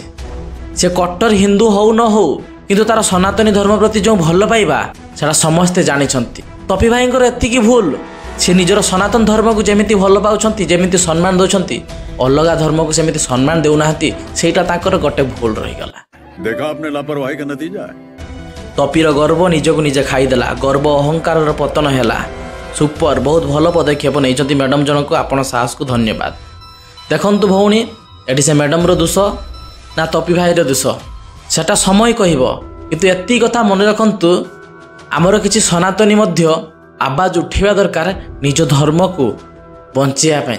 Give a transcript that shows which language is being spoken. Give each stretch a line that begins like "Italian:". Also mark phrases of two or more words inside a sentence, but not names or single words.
Odia: ସେ କଟ୍ଟର ହିନ୍ଦୁ ହଉ ନ ହଉ, କିନ୍ତୁ ତାର ସନାତନୀ ଧର୍ମ ପ୍ରତି ଯେଉଁ ଭଲ ପାଇବା ସେଟା ସମସ୍ତେ ଜାଣିଛନ୍ତି। ତପି ଭାଇଙ୍କର ଏତିକି ଭୁଲ, ସେ ନିଜର ସନାତନ ଧର୍ମକୁ ଯେମିତି ଭଲ ପାଉଛନ୍ତି, ଯେମିତି ସମ୍ମାନ ଦେଉଛନ୍ତି, ଅଲଗା ଧର୍ମକୁ ସେମିତି ସମ୍ମାନ ଦେଉନାହାନ୍ତି। ସେଇଟା ତାଙ୍କର ଗୋଟେ ଭୁଲ ରହିଗଲା।
Hindi: देखा आपने लापरवाही का नतीजा है।
Odia: ତପିର ଗର୍ବ ନିଜକୁ ନିଜେ ଖାଇଦେଲା, ଗର୍ବ ଅହଙ୍କାରର ପତନ ହେଲା। ସୁପର, ବହୁତ ଭଲ ପଦକ୍ଷେପ ନେଇଛନ୍ତି ମ୍ୟାଡ଼ାମ ଜଣକୁ, ଆପଣ ସାହସକୁ ଧନ୍ୟବାଦ। ଦେଖନ୍ତୁ ଭଉଣୀ, ଏଠି ସେ ମ୍ୟାଡ଼ାମର ଦୋଷ ନା ତପି ଭାଇର ଦୋଷ ସେଟା ସମୟ କହିବ, କିନ୍ତୁ ଏତିକି କଥା ମନେ ରଖନ୍ତୁ, ଆମର କିଛି ସନାତନୀ ମଧ୍ୟ ଆବାଜ ଉଠାଇବା ଦରକାର ନିଜ ଧର୍ମକୁ ବଞ୍ଚାଇବା ପାଇଁ।